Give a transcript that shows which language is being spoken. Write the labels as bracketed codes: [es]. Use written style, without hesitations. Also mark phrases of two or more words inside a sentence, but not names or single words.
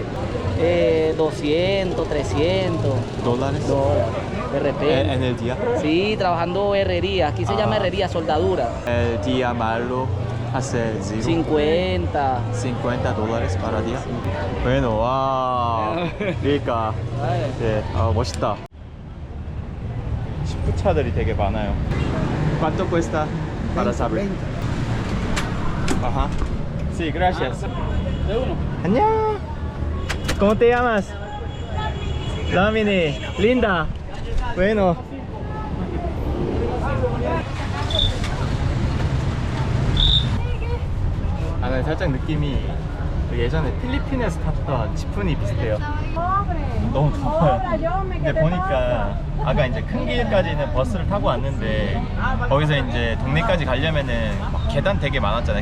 [es] 200, 300 ¿Dólares? de repente. En el día. Sí, trabajando herrería, aquí se llama herrería, soldadura. El día malo, hace zero. 50. 50 dólares para día. Bueno, [ko] 와. 그러니까. 예, 멋있다. 시프차들이 되게 많아요. [es] ¿Cuánto cuesta para saber? Ajá. Sí, gracias. 안녕. ¿Cómo te llamas? Damini. Linda. Bueno. [ko] 난 살짝 느낌이 예전에 필리핀에서 탔던 지프니 비슷해요. 너무 더워요. 근데 보니까 아까 이제 큰 길까지는 버스를 타고 왔는데 거기서 이제 동네까지 가려면은 막 계단 되게 많았잖아요.